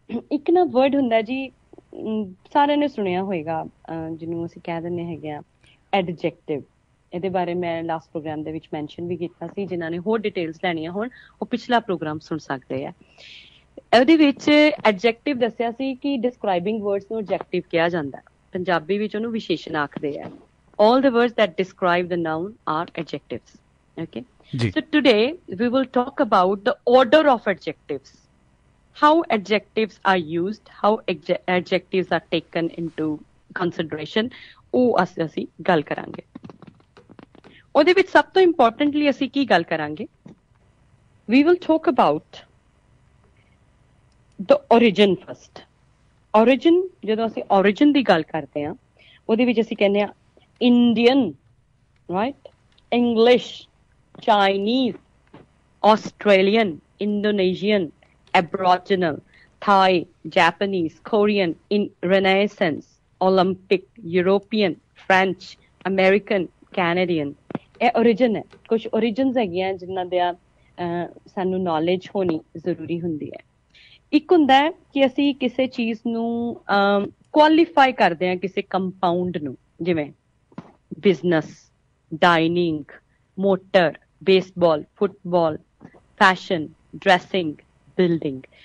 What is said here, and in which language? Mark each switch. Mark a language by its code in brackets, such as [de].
[pa] ਇੱਕ ਨਾ ਵਰਡ ਹੁੰਦਾ ਜੀ, ਸਾਰਿਆਂ ਨੇ ਸੁਣਿਆ ਹੋਏਗਾ, ਜਿਹਨੂੰ ਅਸੀਂ ਕਹਿ ਦਿੰਦੇ ਹੈਗੇ ਆ ਐਡਜੈਕਟਿਵ। ਇਹਦੇ ਬਾਰੇ ਮੈਂ ਲਾਸਟ ਪ੍ਰੋਗਰਾਮ ਦੇ ਵਿੱਚ ਮੈਂਸ਼ਨ ਵੀ ਕੀਤਾ ਸੀ, ਜਿਨ੍ਹਾਂ ਨੇ ਹੋਰ ਡਿਟੇਲਸ ਲੈਣੀਆਂ ਹੋਣ ਉਹ ਪਿਛਲਾ ਪ੍ਰੋਗਰਾਮ ਸੁਣ ਸਕਦੇ ਆ। ਉਹਦੇ ਵਿੱਚ ਐਡਜੈਕਟਿਵ ਦੱਸਿਆ ਸੀ ਕਿ ਡਿਸਕ੍ਰਾਈਬਿੰਗ ਵਰਡਸ ਨੂੰ ਐਡਜੈਕਟਿਵ ਕਿਹਾ ਜਾਂਦਾ, ਪੰਜਾਬੀ ਵਿੱਚ ਉਹਨੂੰ ਵਿਸ਼ੇਸ਼ਣ ਆਖਦੇ ਆ। [en] All the words that describe the noun are adjectives. Okay. So today we will talk about the order of adjectives. How adjectives are used, how adjectives are taken into consideration. [pa] ਉਹ ਅਸੀਂ ਗੱਲ ਕਰਾਂਗੇ। ਉਹਦੇ ਵਿੱਚ ਸਭ ਤੋਂ ਇੰਪੋਰਟੈਂਟਲੀ ਅਸੀਂ ਕੀ ਗੱਲ ਕਰਾਂਗੇ? [en] We will talk about the origin first. [pa] Origin, ਜਦੋਂ ਅਸੀਂ origin ਦੀ ਗੱਲ ਕਰਦੇ ਹਾਂ ਉਹਦੇ ਵਿੱਚ ਅਸੀਂ ਕਹਿੰਦੇ ਹਾਂ Indian, right? [en] English, Chinese, Australian, Indonesian, Aboriginal, Thai, Japanese, Korean, in Renaissance, Olympic, European, French, American, Canadian. [pa] ਇਹ origin ਹੈ। ਕੁਝ origins ਹੈਗੀਆਂ ਜਿਨ੍ਹਾਂ ਦਾ ਸਾਨੂੰ knowledge ਹੋਣੀ ਜ਼ਰੂਰੀ ਹੁੰਦੀ ਹੈ। ਇੱਕ ਹੁੰਦਾ ਹੈ ਕਿ ਅਸੀਂ ਕਿਸੇ ਚੀਜ਼ ਨੂੰ ਕੁਆਲੀਫਾਈ ਕਰਦੇ ਹਾਂ ਕਿਸੇ ਕੰਪਾਊਂਡ ਨੂੰ, ਜਿਵੇਂ business, dining, motor, baseball, football, fashion, dressing, building.